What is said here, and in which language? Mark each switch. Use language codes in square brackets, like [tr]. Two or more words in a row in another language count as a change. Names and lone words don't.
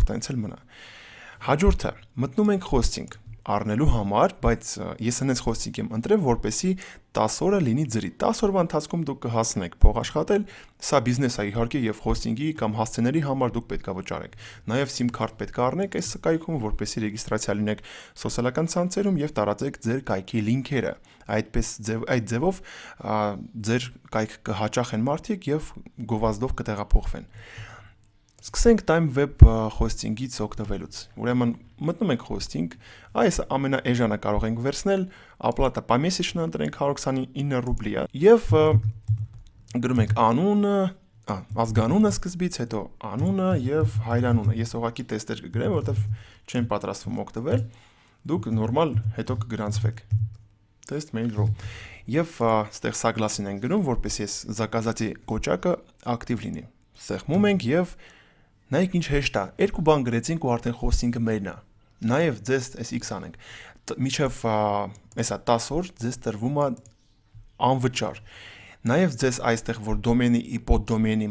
[hy] տենց էլ մնա։ Հաջորդը մտնում ենք hosting առնելու համար, բայց ես հենց hosting եմ ընտրել, որպեսզի 10 օրը լինի ձրի։ 10 օրվա ընթացքում դուք կհասնեք փող աշխատել, սա բիզնես է իհարկե եւ hosting-ի կամ հասցեների համար դուք պետք է վճարեք։ Նաեւ [en] SIM card [hy] պետք է առնեք այս կայքում, որպեսզի ռեգիստրացիա լինեք սոցիալական ցանցերում եւ տարածեք ձեր կայքի լինքերը։ Այդպես այդ ձևով ձեր կայք կհաճախեն մարդիկ եւ գովազդով կտեղափոխվեն։ Սկսենք Time Web hosting-ից օգտվելուց։ Ուրեմն մտնում ենք hosting, այս ամենաէժանը կարող ենք վերցնել, [ru] оплата помесячно [hy] ընտրենք 129 ռուբլի է եւ գրում ենք անունը, ազգանունը սկզբից, հետո անունը եւ հայրանունը։ Ես ուղղակի տեստեր կգրեմ, որովհետեւ չեմ պատրաստվում օգտվել։ Դուք նորմալ հետո կգրանցվեք։ Test mail.ru եւ այստեղ սագլասին ենք գրում, որպեսզի այս զակազատի կոճակը ակտիվ լինի։ Սեղմում ենք եւ նայեք ինչ հեշտ է։ Երկու բան գրեցինք ու արդեն hosting-ը մերն է։ Նաեւ ձեզ այս X անենք։ Միջև այսա 10 օր ձեզ տրվում է անվճար։ Նաև ձեզ այստեղ որ դոմենի իպոդոմենի